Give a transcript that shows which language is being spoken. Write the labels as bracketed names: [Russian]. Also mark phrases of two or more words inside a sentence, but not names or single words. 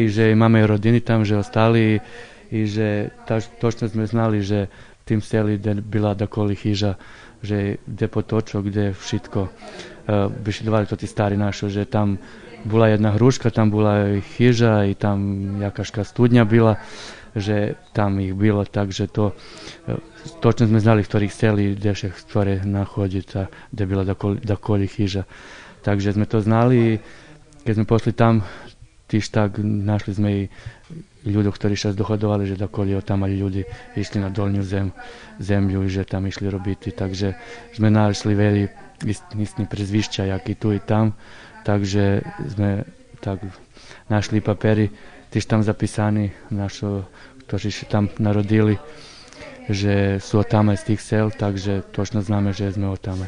[Rusyn] že máme rodiny tam, že ostali, i že točno sme znali, že v tým seli, kde byla dakoli chyža, že kde potočok, kde všetko bešidovali to tí stari našo, že tam bola jedna hruška, tam bola chyža i tam jakaška studňa byla, že tam ih bilo, takže to točno sme znali, v ktorých seli, [Croatian] gdje se stvore nahoditi, gdje je bila dakolji hiža. [Rusyn] Takže sme to znali, keď sme pošli tam, tiž tak našli sme i ľudí, ktorí sa dohodovali, že dakolji [Croatian] od tamo ljudi išli na dolnju zemlju [Rusyn] i že tam išli robiti. Takže sme našli veli istni prezvišća, jak i tu i tam. Takže sme tak našli paperi, tiž tam zapisani, ktorí sa tam narodili, že sú od tamo z tých sel, takže točno známe, že sme od tamo.